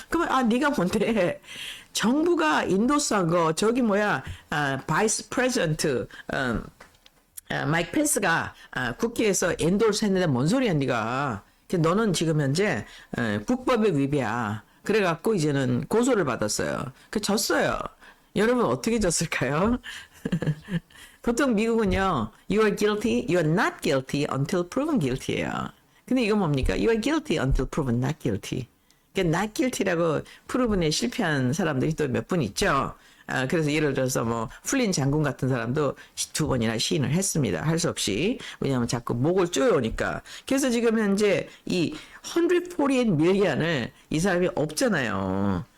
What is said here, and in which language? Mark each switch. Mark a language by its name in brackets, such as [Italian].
[Korean] 그러면 네가 뭔데? 정부가 인도스한 거 저기 바이스 프레지던트 마이크 펜스가 국회에서 엔도스 했는데 뭔 소리야 네가? 너는 지금 현재 국법의 위배야. 그래갖고 이제는 고소를 받았어요. 졌어요. 여러분 어떻게 졌을까요? 보통 미국은요, [English] you are guilty, you are not guilty until proven guilty예요. [Korean] 근데 이건 뭡니까? [English] You are guilty until proven not guilty. [Korean] 그러니까 [English] not guilty [Korean] 라고 프로븐에 실패한 사람들이 또 몇 분 있죠. 그래서 예를 들어서 플린 장군 같은 사람도 2번이나 시인을 했습니다. 할 수 없이. 왜냐하면 자꾸 목을 쪼여오니까. 그래서 지금 현재 이 148 million을 이 사람이 없잖아요.